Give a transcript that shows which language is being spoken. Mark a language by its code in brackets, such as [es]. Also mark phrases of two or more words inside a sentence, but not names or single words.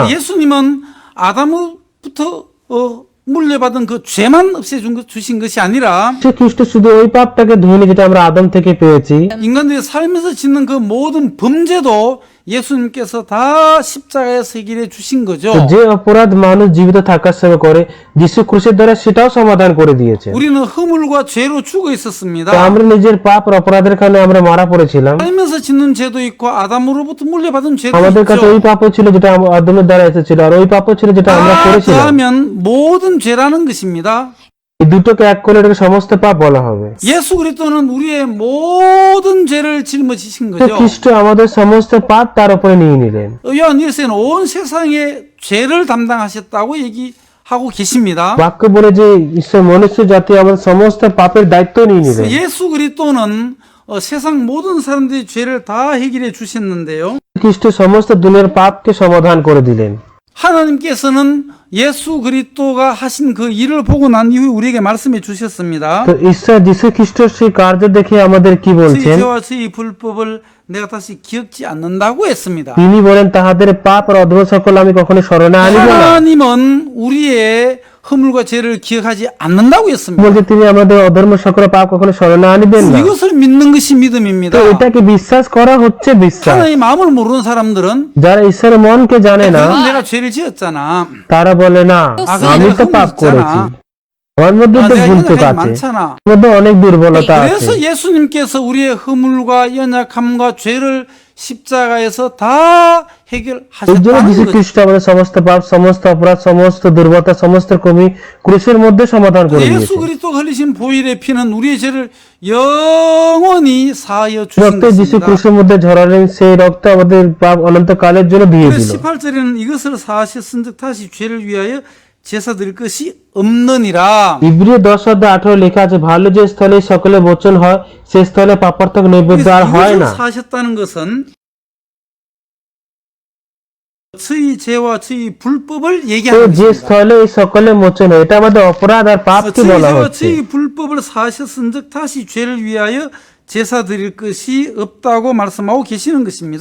[ko] 예수님은 아담으로부터 물려받은 그 죄만 주신 것이 아니라 [bn] সে খ্রিস্ট শুধু ওই পাপটাকে ধুয়নি যেটা আমরা আদম থেকে পেয়েছি, [ko] 인간들이 살면서 짓는 그 모든 범죄도 예수님께서 다 십자가에서 해결해 주신 거죠. [bn] তো যে অপরাধ মানুষ জীবিত থাকার সময় করে যিশু ক্রুশের দ্বারা সেটাও সমাধান করে দিয়েছে। [ko] 우리는 허물과 죄로 죽어 있었습니다. [bn] তো আমরা নিজের পাপ আর অপরাধের কারণে আমরা মারা পড়েছিলাম। [ko] 살면서 짓는 죄도 있고 아담으로부터 물려받은 죄도 [bn] আমাদের কাছে [ko] 있죠. [bn] ওই পাপও ছিল যেটা আদমের দ্বারা এসেছিল, আর ওই পাপও ছিল যেটা আমরা [ko] 다 [bn] করেছিলাম। [ko] 더하면 모든 죄라는 것입니다. [bn] এই দুটোকে এক করলে এটাকে সমস্ত পাপ বলা হবে। [ko] 예수 그리스도는 우리의 모든 죄를 짊어지신 [bn] তো [ko] 거죠. [bn] খ্রিস্ট আমাদের সমস্ত পাপ তার উপরে নিয়ে নিলেন। [ko] 요한일서는 온 세상의 죄를 담당하셨다고 얘기하고 계십니다. [bn] বাক্য বলে যে ঈশ্বর মনুষ্য জাতি আমাদের সমস্ত পাপের দায়িত্ব নিয়ে নিলেন। [ko] 예수 그리스도는 세상 모든 사람들의 죄를 다 해결해 주셨는데요. [bn] খ্রিস্ট সমস্ত দুনিয়ার পাপকে সমাধান করে দিলেন। [ko] 하나님께서는 예수 그리스도가 하신 그 일을 보고 난 이후에 우리에게 말씀해 주셨습니다. [bn] তো ঈশ্বর যিশু খ্রিস্টের সেই কার্য দেখে আমাদের কি [ko] 저희 [bn] বলছেন? [ko] 죄와 저희 불법을 내가 다시 기억지 않는다고 했습니다. [bn] তিনি বলেন তাহাদের পাপ আর অধর্ম সকল আমি কখনো স্মরণে আনিব না। [ko] 하나님은 우리의 허물과 죄를 기억하지 않는다고 했습니다. [bn] বলছে তিনি আমাদের অধর্ম সকল পাপ কখনো স্মরণে আনিবেন না। [ko] 이것을 믿는 것이 믿음입니다. [bn] তো এটাকে বিশ্বাস করা হচ্ছে বিশ্বাস। [ko] 하나님의 마음을 모르는 사람들은 [bn] যারা ঈশ্বরের মনকে জানে না [ko] 그건 내가 죄를 지었잖아. [bn] তারা বলে না আমি তো পাপ করেছি, আমার মধ্যে তো [ko] 내가 [bn] ভুল চুক [ko] 연약함이 [bn] আছে, [ko] 많잖아. [bn] আমার মধ্যে অনেক দুর্বলতা আছে। [ko] 그래서 예수님께서 우리의 허물과 연약함과 죄를 십자가에서 다 [bn] এই জন্য [ko] 해결하셨다는 [bn] যীশু [ko] 거죠. [bn] খ্রিস্ট আমাদের সমস্ত পাপ, সমস্ত অপরাধ, সমস্ত দুর্বলতা, সমস্ত কমি ক্রুশের মধ্যে সমাধান করে [ko] 예수 [bn] দিয়েছে। [ko] 그리스도가 흘리신 보혈의 피는 우리의 죄를 영원히 사하여 주신 [bn] রক্তে যিশু [ko] 것입니다. [bn] ক্রুশের মধ্যে ঝরালেন, সেই রক্ত আমাদের পাপ অনন্তকালের জন্য দিয়ে [ko] 그래서 [bn] দিল। [ko] 18절에는 이것을 사하셨은즉 다시 죄를 위하여 제사 드릴 것이 없느니라. [bn] ইব্রি 10 অধ্যায় 18 লেখা আছে, ভালো যে স্থলে সকলে মোচন হয় সে স্থলে পাপার্থক নৈবেদ্য আর হয় [ko] 이것을 [bn] না। [ko] 사하셨다는 것은 저희 죄와 저희 불법을 [bn] তো [ko] 얘기하는 [bn] যে [ko] 것입니다. [bn] স্থলে এই সকলে মোচন হয়, এটা আমাদের অপরাধ আর পাপকে [ko] 저희 [bn] বলা [ko] 죄와 [bn] হচ্ছে। [ko] 저희 불법을 사하셨은즉 다시 죄를 위하여 제사 드릴 것이 없다고 말씀하고 계시는 것입니다.